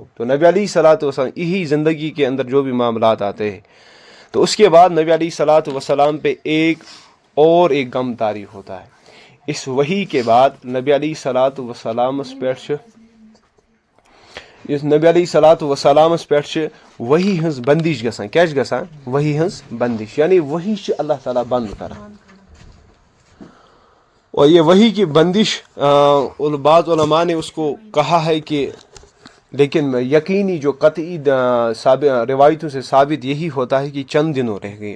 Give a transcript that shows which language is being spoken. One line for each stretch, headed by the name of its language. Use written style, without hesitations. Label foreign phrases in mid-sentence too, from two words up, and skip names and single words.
Urdu: تو نبی علیہ الصلوۃ والسلام یہی زندگی کے اندر جو بھی معاملات آتے ہیں, تو اس کے بعد نبی علیہ الصلوۃ والسلام پہ ایک غم طاری ہوتا ہے. اس وحی کے بعد نبی علیہ الصلوۃ والسلام پہ
Kashmiri: وحی ہنز بندش گژھان. کیا گژھان وحی ہنز بندش,
Urdu: یعنی وحی سے اللہ تعالیٰ
Kashmiri: بند کران.
Urdu: اور یہ وحی کی بندش بعض علماء نے اس کو کہا ہے کہ, لیکن یقینی جو قطعی روایتوں سے ثابت یہی ہوتا ہے کہ چند دنوں رہ گئی.